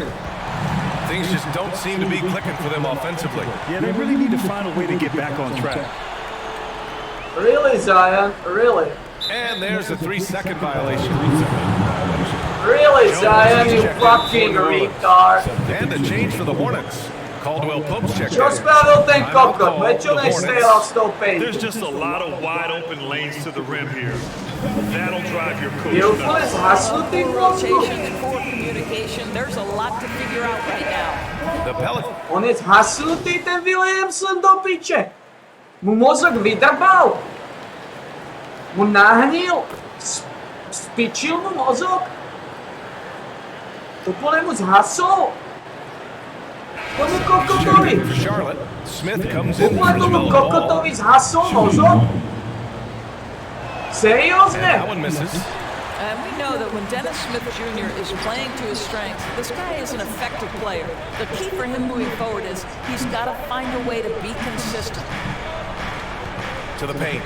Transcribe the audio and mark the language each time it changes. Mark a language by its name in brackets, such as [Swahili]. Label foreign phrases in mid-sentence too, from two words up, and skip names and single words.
[English] Things just don't seem to be clicking for them offensively. Yeah, they really need to find a way to get back on track. Really, Zion? Really? And there's a 3-second violation. Really, Zion, you fucking retard. And a change for the Hornets. Caldwell Pope's checked [Slovak] Čo [English] in. [Slovak] spravil ten kokot? Prečo nestrelal z toho [English] There's [Slovak] pejtu? [English] just a lot of wide open lanes to the rim here. That'll drive your [Slovak] Je [English] coach [Slovak] úplne [English] nuts. [Slovak] zhasnutý v mozgu. [English] Rotation, poor communication. There's a lot to figure out right now. The Pelicans. [Slovak] On je zhasnutý ten Williamson do piče. Mu mozog vydrbal. Mu nahnil. Spičil mu mozog. Úplne mu zhasol. Tomu kokotovi. [English] For Charlotte. Smith comes in. [Slovak] Úplne tomu kokotovi zhasol mozog. [English] And [Slovak] Seriózne? [English] that one misses. And we know that when Dennis Smith Jr. is playing to his strengths, this guy is an effective player. The key for him moving forward is he's got to find a way to be consistent. To the paint.